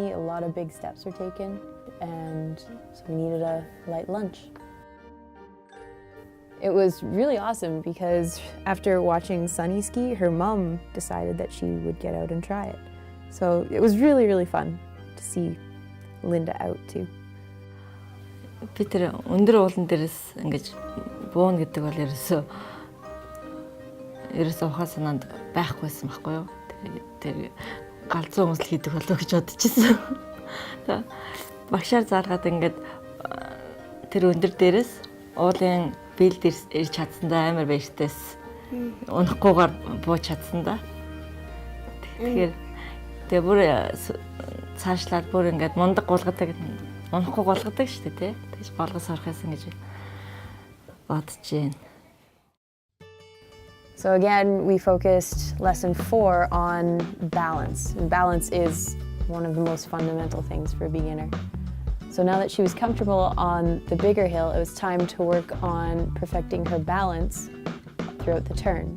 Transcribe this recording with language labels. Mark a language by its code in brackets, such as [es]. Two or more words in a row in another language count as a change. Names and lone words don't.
[en] A lot of big steps were taken, and so we needed a light lunch. It was really awesome because after watching Sunny ski, her mom decided that she would get out and try it. So it was really, really fun to see Linda out too. [mn] Би тэр өндөр уулан дээрээс ингэж бууна гэдэг бол ерөөсөө ухаа санаанд байхгүйсэн байхгүй юу. Тэр галзуу хүмүүс л хийдэг болов гэж бодчихсон. Багшаар зааргаад ингээд тэр өндөр дээрээс уулын бил дээр ирж чадсандаа амар баяртайс. Унахгүйгээр бууж чадсандаа. Тэгэхээр бүр цаашлаад бүр ингээд мундаг гулгадаг, унахгүй гулгадаг шүү дээ, тий. Тэгж болгос орохсон гэж бодож байна. [en] So again, we focused lesson 4 on balance. And balance is one of the most fundamental things for a beginner. So now that she was comfortable on the bigger hill, it was time to work on perfecting her balance throughout the turn.